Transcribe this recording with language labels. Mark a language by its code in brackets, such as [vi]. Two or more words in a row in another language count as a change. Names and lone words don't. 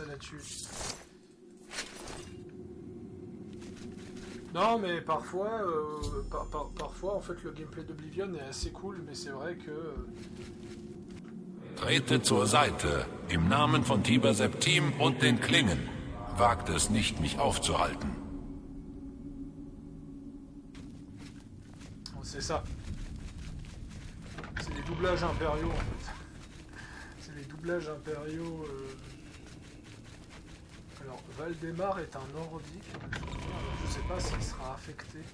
[fr] suite. Non, mais parfois, parfois, en fait, le gameplay d'Oblivion est assez cool, mais c'est vrai que... [de] Trete zur Seite, im Namen von Tiber Septim und den Klingen. Wagt es nicht, mich aufzuhalten. [fr] Oh, c'est ça. C'est les doublages impériaux, en fait. C'est les doublages impériaux... Alors, Valdemar est un nordique, alors je sais pas s'il sera affecté.